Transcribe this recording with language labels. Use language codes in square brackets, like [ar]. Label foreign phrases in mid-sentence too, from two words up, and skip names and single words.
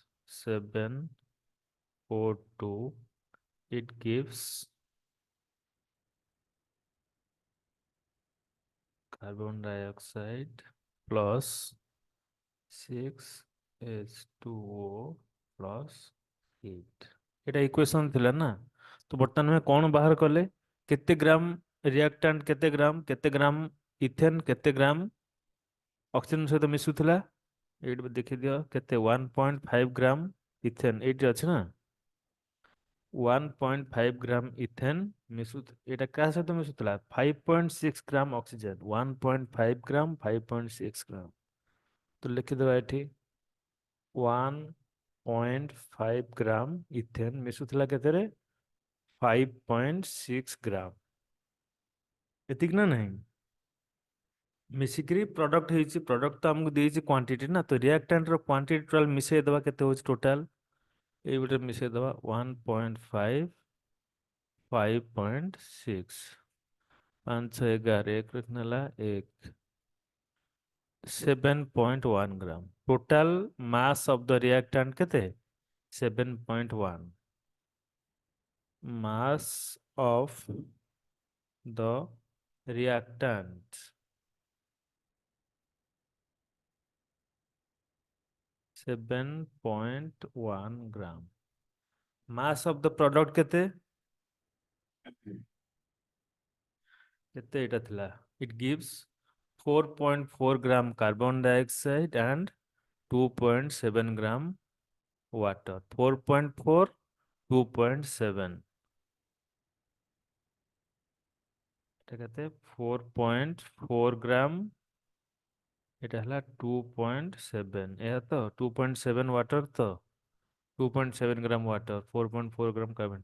[en] 7O2 it gives carbon dioxide plus 6H2O plus 8। [or] এটা ইকুয়েশন ଥିଲା ନା। ତ ବର୍ତ୍ତମାନ ଆମେ କଣ ବାହାର କଲେ? କେତେ ଗ୍ରାମ ରିଆକ୍ଟାଣ୍ଟ, କେତେ ଗ୍ରାମ ଇଥେନ୍, କେତେ ଗ୍ରାମ ଅକ୍ସିଜେନ ସହିତ ମିଶୁଥିଲା? ଏଇଠି ଦେଖିଦିଅ କେତେ? 1.5 ଗ୍ରାମ ଇଥେନ୍ ଏଇଠି ଅଛି ନା। 1.5 ଗ୍ରାମ ଇଥେନ୍ ମିଶୁ, ଏଇଟା କାହା ସହିତ ମିଶୁଥିଲା? 5.6 ଗ୍ରାମ ଅକ୍ସିଜେନ। 1.5 ଗ୍ରାମ 5.6 ଗ୍ରାମ। ତ ଲେଖିଦେବା ଏଠି 1 0.5 ଗ୍ରାମ ଇଥେନ୍ ମିଶୁଥିଲା କେତେରେ? 5.6 ଗ୍ରାମ। ଏତିକି ନା ନାହିଁ? ମିଶିକିରି ପ୍ରଡକ୍ଟ ହେଇଛି। ପ୍ରଡକ୍ଟ ତ ଆମକୁ ଦେଇଛି କ୍ୱାଣ୍ଟିଟି ନା, ତ ରିଆକ୍ଟାଣ୍ଟର କ୍ୱାଣ୍ଟିଟି ଟୋଟାଲ ମିଶେଇ ଦେବା, କେତେ ହଉଛି ଟୋଟାଲ? ଏଇ ଗୋଟେ ମିଶେଇ ଦେବା 1.5 5.6, 5 6 11 ଏକ ରଖିନେ ହେଲା 1, 7.1 ଗ୍ରାମ। [en] Total mass of the reactant [or] କେତେ? 7.1। [en] mass of the reactant 7.1 ग्राम। mass of the product [or] କେତେ? କେତେ ଏଇଟା ଥିଲା? [en] it gives 4.4 ग्राम carbon dioxide and 2.7 ग्राम water। [or] 4.4 2.7 এটা କେତେ? 4.4 ଗ୍ରାମ, এটা ହେଲା 2.7, ଏହା ତ 2.7 ୱାଟର, ତ 2.7 ଗ୍ରାମ ୱାଟର, 4.4 ଗ୍ରାମ କାର୍ବନ।